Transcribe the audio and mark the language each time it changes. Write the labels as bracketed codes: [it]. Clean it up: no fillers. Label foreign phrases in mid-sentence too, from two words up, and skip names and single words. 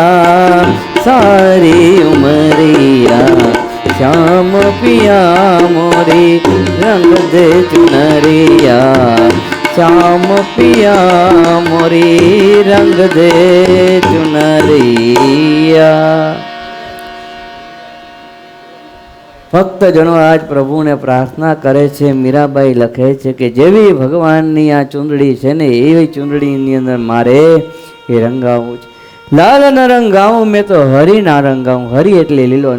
[hi] श्याम पिया मोरी रंग दे चुनरिया श्याम पिया मोरी रंग दे चुनरिया। [gu] ભક્તજનો આજ પ્રભુને પ્રાર્થના કરે છે. મીરાબાઈ લખે છે કે જેવી ભગવાનની આ ચૂંદડી છે ને એવી ચૂંદડીની અંદર મારે એ રંગાવું છે. લાલ ન રંગાવું મેં તો હરી ના રંગાવું. હરી એટલે લીલો.